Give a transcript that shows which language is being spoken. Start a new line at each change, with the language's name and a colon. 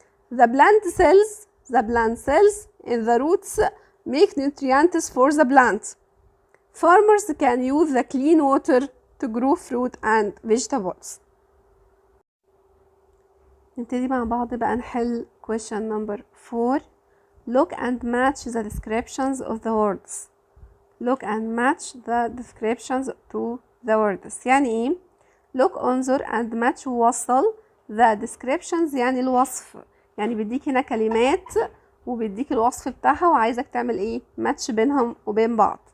English: The plant cells in the roots make nutrients for the plant. Farmers can use the clean water to grow fruit and vegetables.
Arabic: نبتدي مع بعض بقى نحل
English: question number 4. Look and match the descriptions of the words. Look and match the descriptions to the words.
Arabic: يعني ايه؟
English: look
Arabic: انظر
English: and match
Arabic: ووصل
English: the descriptions
Arabic: يعني الوصف، يعني بيديك هنا كلمات وبيديك الوصف بتاعها وعايزك تعمل ايه؟
English: match
Arabic: بينهم وبين بعض.